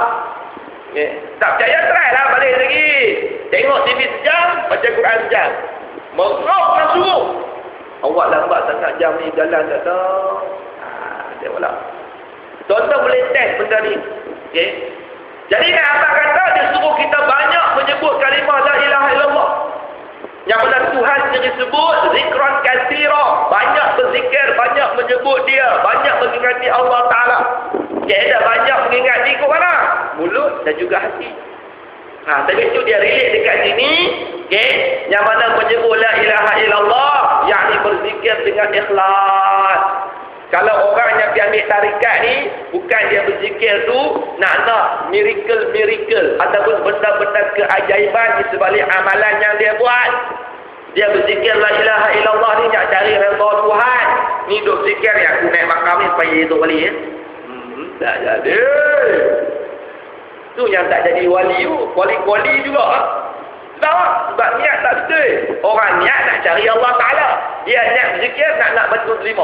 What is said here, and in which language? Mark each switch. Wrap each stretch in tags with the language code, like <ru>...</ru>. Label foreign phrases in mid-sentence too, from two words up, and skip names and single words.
<ms>Tak percaya, try lah balik lagi. Tengok TV sejam, baca Quran sejam. Merok nafsu. Awak lambat sangat jam ni jalan tak tahu. Tengoklah. Tuan-tuan boleh test benda ni. Okay? Jadi nak apa kata, dia suruh kita banyak menyebut kalimah</ms> <ar>لا إله إلا الله.</ar> <ms>Yang benar Tuhan sendiri sebut,</ms> <ar>ذكرا كثيرا.</ar> <ms>Banyak berzikir, banyak menyebut dia. Banyak mengingati Allah Ta'ala. Okay, dah banyak mengingati ke mana? Mulut dan juga hati. Tapi itu dia relate dekat sini. Okay? Yang mana menyebut</ms> <ar>لا إله إلا الله,</ar> <ms>yakni berzikir dengan ikhlas. Kalau orang yang pergi ambil tarikat ni, bukan dia berzikir tu nak miracle ataupun benda-benda keajaiban di sebalik amalan yang dia buat. Dia berzikir</ms> <ar>لا إله إلا الله</ar> <ms>ni nak cari redha Tuhan. Ni duk zikir yang aku naik makam ni supaya hidup balik ya. Tak jadi. Tu yang tak jadi wali tu. Wali juga. Sebab niat tak betul. Orang niat nak cari Allah Ta'ala. Dia niat berzikir nak betul terima.</ms>